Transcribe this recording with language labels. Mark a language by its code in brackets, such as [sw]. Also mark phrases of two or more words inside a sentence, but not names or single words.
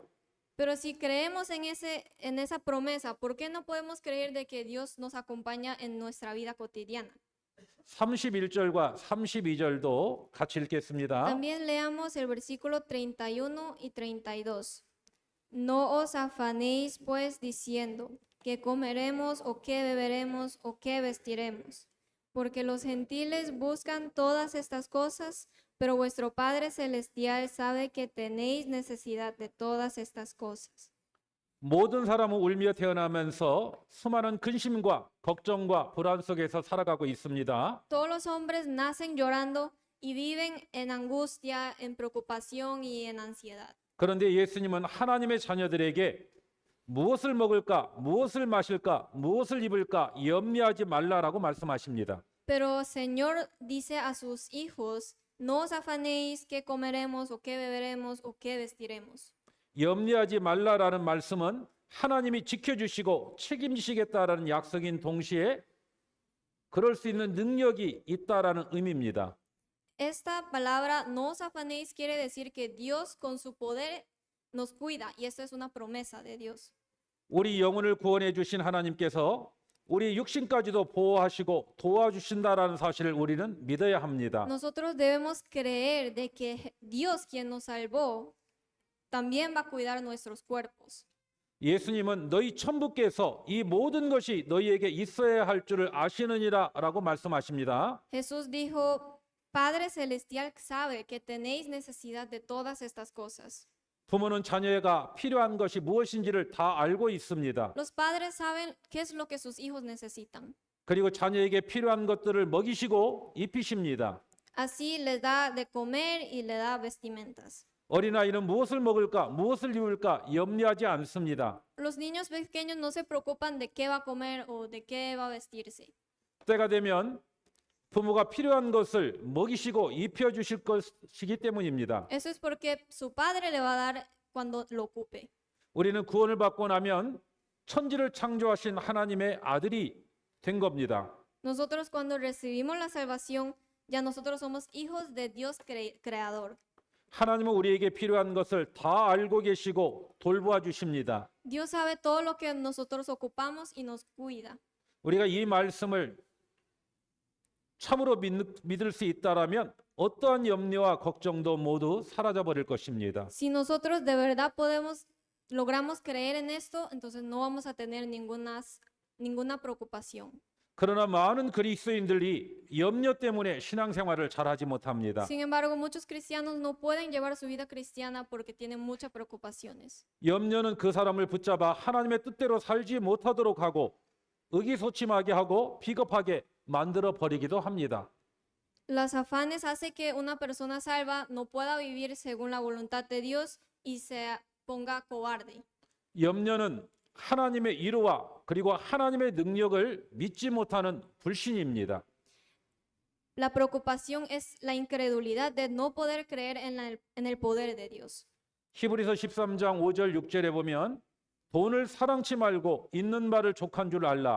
[es] Pero si creemos en esa promesa, ¿por qué no podemos creer de que Dios nos acompaña en nuestra vida cotidiana? [ko] 31절과 32절도 같이 읽겠습니다. [es] También leamos el versículo 31 y 32. No os afanéis pues diciendo que comeremos o que beberemos o que vestiremos, porque los gentiles buscan todas estas cosas, pero vuestro Padre Celestial sabe que tenéis necesidad de todas estas cosas. [ko] 모든 사람은 울며 태어나면서 수많은 근심과 걱정과 불안 속에서 살아가고 있습니다. [es] Todos los hombres nacen llorando y viven en angustia, en preocupación y en ansiedad. [ko] 그런데 예수님은 하나님의 자녀들에게 무엇을 먹을까, 무엇을 마실까, 무엇을 입을까 염려하지 말라라고 말씀하십니다. [es] Pero el Señor dice a sus hijos, no os afanéis qué comeremos o qué beberemos o qué vestiremos. [ko] 염려하지 말라라는 말씀은 하나님이 지켜주시고 책임지시겠다라는 약속인 동시에 그럴 수 있는 능력이 있다라는 의미입니다. [es] Esta palabra no os afanéis quiere decir que Dios con su poder nos cuida y esto es una promesa de Dios. [ko] 우리 영혼을 구원해 주신 하나님께서 우리 육신까지도 보호하시고 도와주신다라는 사실을 우리는 믿어야 합니다. [es] Nosotros debemos creer de que Dios quien nos salvó también va a cuidar nuestros cuerpos. [ko] 예수님은 너희 천부께서 이 모든 것이 너희에게 있어야 할 줄을 아시느니라라고 말씀하십니다. [es] Jesús dijo, Padre Celestial sabe que tenéis necesidad de todas estas cosas. [ko] 부모는 자녀가 필요한 것이 무엇인지를 다 알고 있습니다. [es] Los padres saben qué es lo que sus hijos necesitan. [ko] 그리고 자녀에게 필요한 것들을 먹이시고 입히십니다. [es] Así les da de comer y le da vestimentas. [ko] 어린아이는 무엇을 먹을까, 무엇을 입을까 염려하지 않습니다. [es] Los niños pequeños no se preocupan de qué va a comer o de qué va a vestirse. [ko] 때가 되면 부모가 필요한 것을 먹이시고 입혀주실 것이기 때문입니다. [es] Eso es porque su padre le va a dar cuando lo ocupe. [ko] 우리는 구원을 받고 나면 천지를 창조하신 하나님의 아들이 된 겁니다. [es] Nosotros cuando recibimos la salvación, ya nosotros somos hijos de Dios creador. [ko] 하나님은 우리에게 필요한 것을 다 알고 계시고 돌보아 주십니다. [es] Dios sabe todo lo que nosotros ocupamos y nos cuida. [ko] 우리가 이 말씀을 참으로 믿을 수 있다라면 어떠한 염려와 걱정도 모두 사라져 버릴 것입니다. [es] Si nosotros de verdad logramos creer en esto, entonces no vamos a tener ninguna preocupación. [ko] 그러나 많은 그리스도인들이 염려 때문에 신앙생활을 잘하지 못합니다. [es] Sin embargo, muchos cristianos no pueden llevar su vida cristiana porque tienen muchas preocupaciones. [ko] 염려는 그 사람을 붙잡아 하나님의 뜻대로 살지 못하도록 하고 의기소침하게 하고 비겁하게 만들어 버리기도 합니다. [es] Los afanes hace que una persona salva no pueda vivir según la voluntad de Dios y se ponga cobarde. [ko] 염려는 하나님의 이루와 그리고 하나님의 능력을 믿지 못하는 불신입니다. [es] La preocupación es la incredulidad de no poder creer en el poder de Dios. [ko] 히브리서 13장 5절 6절에 보면 돈을 사랑치 말고 있는 바를 족한 줄 알라.